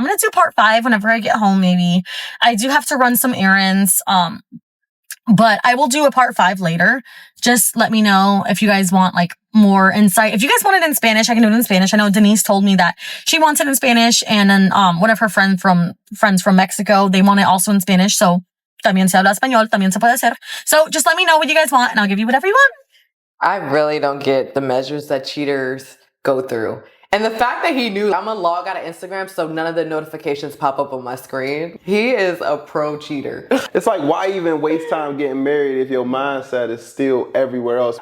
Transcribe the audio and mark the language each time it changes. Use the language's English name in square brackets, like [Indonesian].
[English] I'm going to do part 5 whenever I get home, maybe. I do have to run some errands, but I will do a part 5 later. Just let me know if you guys want like more insight. If you guys want it in Spanish, I can do it in Spanish. I know Denise told me that she wants it in Spanish, and then one of her friends from Mexico, they want it also in Spanish. [Spanish] So también se habla español, también se puede hacer. [English] So just let me know what you guys want, and I'll give you whatever you want. I really don't get the measures that cheaters go through. And the fact that he knew I'm gonna log out of Instagram so none of the notifications pop up on my screen. He is a pro cheater. It's like, why even waste time getting married if your mindset is still everywhere else?